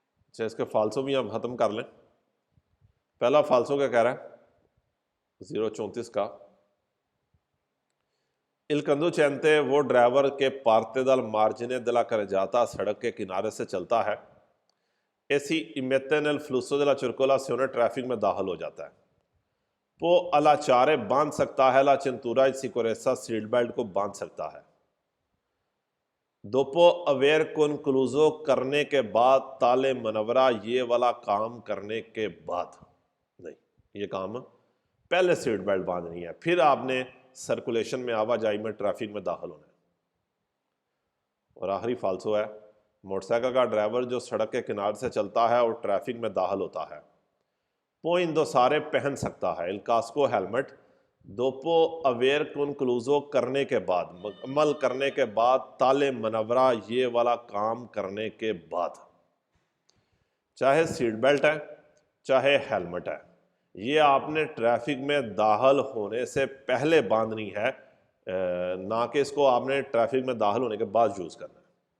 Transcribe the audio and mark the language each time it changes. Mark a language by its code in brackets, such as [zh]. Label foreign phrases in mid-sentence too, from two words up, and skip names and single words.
[ur] اچھا اس کے فالسو بھی ہم ختم کر لیں. پہلا فالسو کیا کہہ رہا ہے 034 کا [it] Il conducente [ur] وہ ڈرائیور کے [it] parte dal margine della carreggiata [ur] سڑک کے کنارے سے چلتا ہے. ایسی [it] immette nel flusso della circolazione [ur] ٹریفک میں داخل ہو جاتا ہے. وہ allacciare باندھ سکتا ہے [it] la cintura di sicurezza [ur] سیٹ بیلٹ کو باندھ سکتا ہے. [it] dopo aver concluso [ur] کرنے کے بعد [it] tale manovra [ur] یہ والا کام کرنے کے بعد نہیں یہ کام پہلے سیٹ بیلٹ باندھنی ہے پھر آپ نے سرکولیشن میں آواجائی میں ٹریفک میں داخل ہونا ہے. اور آخری فالسو ہے موٹر سائیکل کا ڈرائیور جو سڑک کے کنارے سے چلتا ہے اور ٹریفک میں داخل ہوتا ہے [it] può indossare [ur] پہن سکتا ہے. [it] il casco [ur] helmet [it] dopo aver concluso [ur] کرنے کے بعد مکمل کرنے کے بعد [it] tale manovra [ur] یہ والا کام کرنے کے بعد. چاہے سیٹ بیلٹ ہے چاہے ہیلمٹ ہے یہ آپ نے ٹریفک میں داخل ہونے سے پہلے باندھنی ہے نہ کہ اس کو آپ نے ٹریفک میں داخل ہونے کے بعد یوز کرنا ہے.